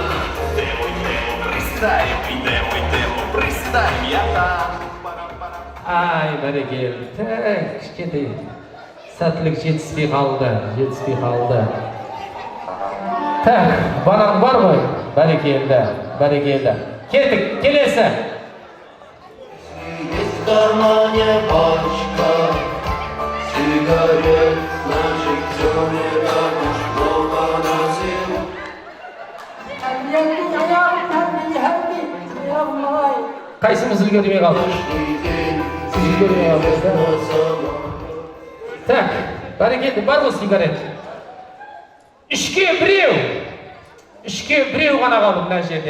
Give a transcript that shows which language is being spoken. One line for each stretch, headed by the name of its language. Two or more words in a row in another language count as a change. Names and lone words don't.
Russian: Приставим, я там.
Kazakh: Ай, бәрекелді. Кішкентай сәттілік жетіспей қалды. Так, банан бар ғой? Бәрекелді. Кеттік, келесі.
Russian: В кармане пачка сигарет, значит все не так уж плохо на зиму.
Kazakh: Қайсымыз үлгермей қалды? Сіз үлгермей қалдыңыз. Так, бәрекелді, бар ғой сигарет? Үшке біреу ғана қалды мына жерде.